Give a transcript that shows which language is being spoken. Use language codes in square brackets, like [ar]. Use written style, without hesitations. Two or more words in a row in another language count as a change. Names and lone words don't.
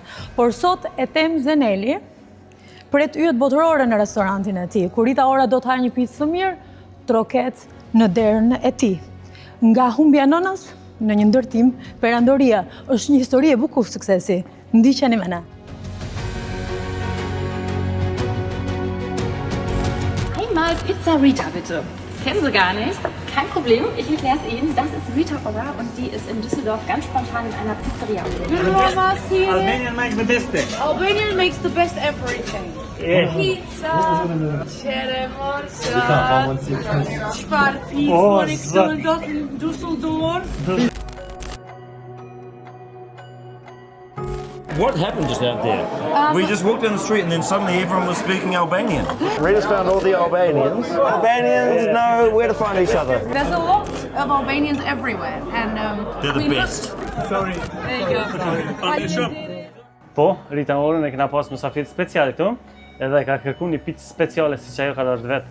[sq] Por sot Ethem Zeneli pret yjet botërore në restorantin e tij. Kur Rita Ora do të hajë një picë të mirë, troket në derën e tij. Nga humbja e nënës në një ndërtim perandoria, është një histori e bukur suksesi. Ndiqeni me ne. [de] Hey Mal, Pizza Rita bitte. Kennen Sie gar nicht? Kein Problem, ich erkläre es Ihnen. Das ist Rita Ora und die ist in Düsseldorf ganz spontan in einer Pizzeria. [en] Albanian makes the best thing. Albanian makes the best everything. Yeah. Pizza, [sq] qere morsa, çfarë pizza në Düsseldorf. [en] What happened just out there? We just walked down the street and then suddenly everyone was speaking Albanian. Rita's found all the Albanians. Albanians know where to find each other. There's a lot of Albanians everywhere, and They're the best. Sorry. There you go. [sq] Po, Rita Orën e kena pas mysafir special këtu, edhe ka kërkuar një picë speciale siç ajo ka dhënë vet.